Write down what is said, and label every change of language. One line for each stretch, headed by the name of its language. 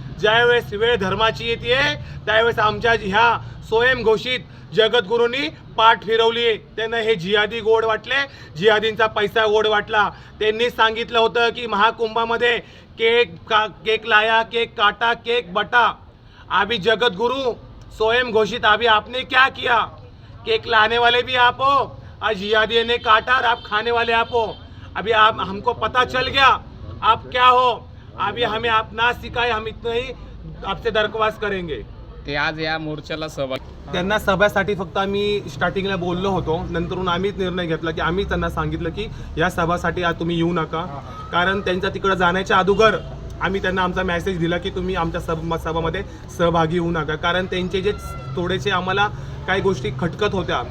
Marathi: ज्यावेळेस वेळ धर्माची येते त्यावेळेस आमच्या ह्या स्वयंघोषित जगद्गुरूंनी पाठ फिरवली. त्यांना हे जिहादी गोड वाटले, जिहादींचा पैसा गोड वाटला. त्यांनी सांगितलं होतं की महाकुंभामध्ये
Hindi: केक लाया, केक काटा, केक बटा. अभी जगद्गुरु स्वयं घोषित, अभी आपने क्या किया? केक लाने वाले भी आप हो, आज जिहादी ने काटा और आप खाने वाले आप हो. अभी आप हमको पता चल गया आप क्या हो. अभी हमें आप ना सिखाए, हम इतना ही आपसे दरख्वास्त करेंगे.
Marathi: ते आज या मोर्चाला सहभाग त्यांना सभेसाठी फक्त आम्ही स्टार्टिंगला बोललो होतो, नंतरून आम्हीच निर्णय घेतला की आम्ही त्यांना सांगितलं की या सभासाठी आज तुम्ही येऊ नका. कारण त्यांच्या तिकडे जाण्याच्या अगोदर आम्ही त्यांना आमचा मेसेज दिला की तुम्ही आमच्या सभामध्ये सहभागी होऊ नका. कारण त्यांचे जे थोडेसे आम्हाला काही गोष्टी खटकत होत्या.